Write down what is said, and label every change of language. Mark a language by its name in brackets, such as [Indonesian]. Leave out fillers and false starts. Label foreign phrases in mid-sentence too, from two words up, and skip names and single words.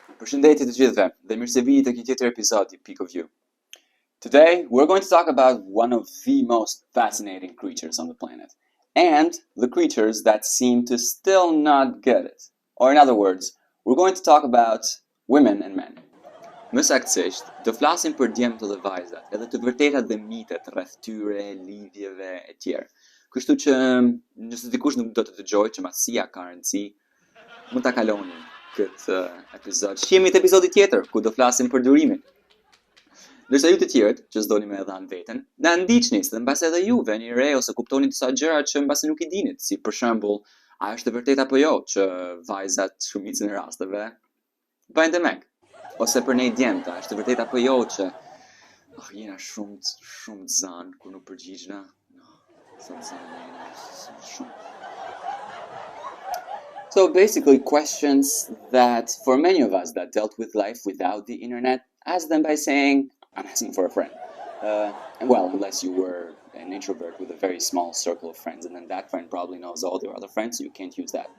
[Albanian] Përshëndetje të gjithëve dhe mirësevini tek një tjetër episod I Peak of You. [English] Today, we're going to talk about one of the most fascinating creatures on the planet, and the creatures that seem to still not get it. Or in other words, we're going to talk about women and men. [Albanian] Më saktësisht, do flasim për djemtë dhe vajzat, edhe të vërtetat dhe mitet rreth tyre, lidhjeve e tjerë. Kështu që nëse dikush nuk do të dëgjojë që masia ka rëndësi, mund ta kaloni këtë episod. Shihemi të episodi tjetër ku do flasim për durimin. Ndërsa ju të tjerët që s'doni me dhanë veten, na ndiqni dhe mbas edhe ju veni re ose kuptoni disa gjëra që mbas nuk I dinit, si për shembull, a është e vërtetë apo jo që vajzat shumicën e rasteve bëjnë demek, ose për ne djemta, është e vërtetë apo jo që jena shumë zan kur nuk përgjigjna. [English] So basically questions that for many of us that dealt with life without the internet, ask them by saying, I'm asking for a friend. And well, unless you were an introvert with a very small circle of friends, and then that friend probably knows all your other friends, so you can't use that.